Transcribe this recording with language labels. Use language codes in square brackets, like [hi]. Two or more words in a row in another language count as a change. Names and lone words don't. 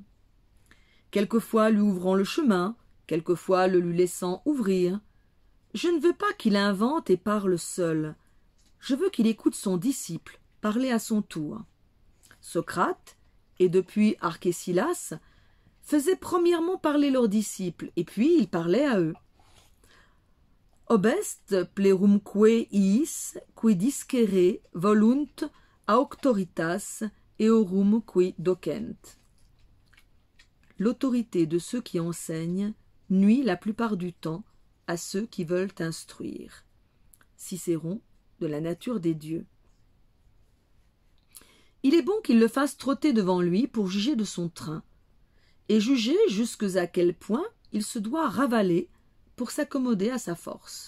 [fr] Quelquefois lui ouvrant le chemin, quelquefois le lui laissant ouvrir. Je ne veux pas qu'il invente et parle seul. Je veux qu'il écoute son disciple parler à son tour. Socrate, et depuis Archésilas, faisaient premièrement parler leurs disciples, et puis ils parlaient à eux. [la] Obest plerumque iis, qui discere volunt auctoritas eorum qui docent. [fr] L'autorité de ceux qui enseignent nuit la plupart du temps à ceux qui veulent instruire. Cicéron, de la nature des dieux. Il est bon qu'il le fasse trotter devant lui pour juger de son train, et juger jusque à quel point il se doit ravaler pour s'accommoder à sa force.